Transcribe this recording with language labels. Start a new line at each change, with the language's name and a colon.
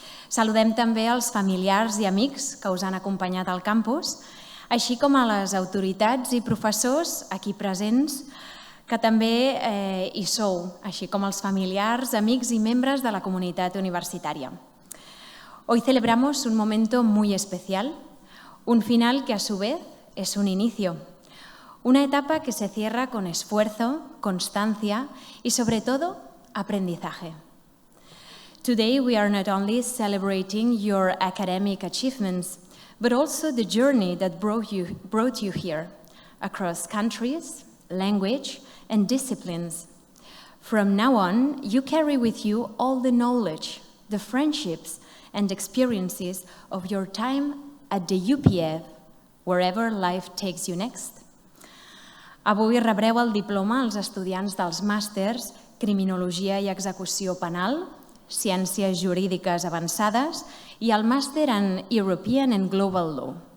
Catalan: Saludem també els familiars i amics que us han acompanyat al campus, així com a les autoritats i professors aquí presents, que també hi sou, així com els familiars, amics i membres de la comunitat universitària.
Spanish: Hoy celebramos un momento muy especial, un final que a su vez es un inicio, una etapa que se cierra con esfuerzo, constancia y sobre todo aprendizaje.
English: Today we are not only celebrating your academic achievements, but also the journey that brought you here, across countries, language, and disciplines. From now on, you carry with you all the knowledge, the friendships, and experiences of your time at the UPF, wherever life takes you next.
Catalan: Avui rebreu el diploma als estudiants dels Màsters, Criminologia i Execució Penal, Ciències, Jurídiques, Avançades i el Màster en European and Global Law.